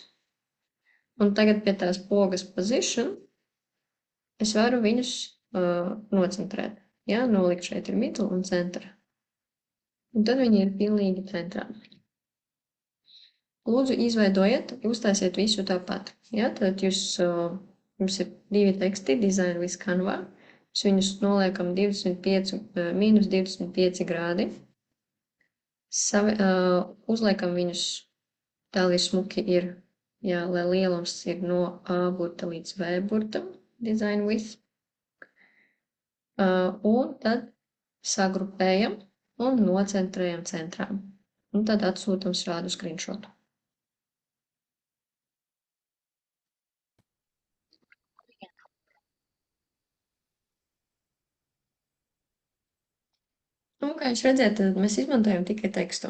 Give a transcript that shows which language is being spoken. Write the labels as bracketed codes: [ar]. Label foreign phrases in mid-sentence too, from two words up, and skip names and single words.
[lv] Un tagad pie tās pogas position es varu viņus nocentrēt. Ja, nolikt šeit ir middle un centra. Un tad viņi ir pilnīgi centrā. Lūdzu, izveidojiet, uztaisiet visu tāpat. Ja, tad jums ir 2 teksti, [en] design with Canva. [lv] Mēs viņus noliekam -25 grādi. Uzliekam viņus tā, lai smuki ir, jā, lai lielums ir no A burta līdz V burtam, [en] design with. [lv] Un tad sagrupējam un nocentrējam centrā. Un tad atsūtam šādu screenshotu. Un, kā jūs redzat, tad mēs izmantojam tikai tekstu.